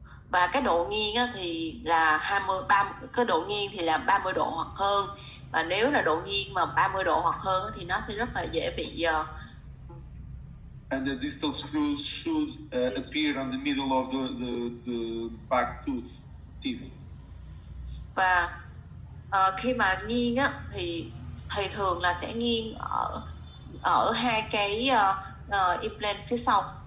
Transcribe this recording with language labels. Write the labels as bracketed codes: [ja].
[vi] Và cái độ nghiêng á, thì là 30, cái độ nghiêng thì là 30 độ hoặc hơn. Và nếu là độ nghiêng mà 30 độ hoặc hơn á, thì nó sẽ rất là dễ bị [en] And the distal screws should appear on the middle of the back teeth. [vi] Và khi mà nghiêng á, thì thường là sẽ nghiêng ở hai cái implant phía sau.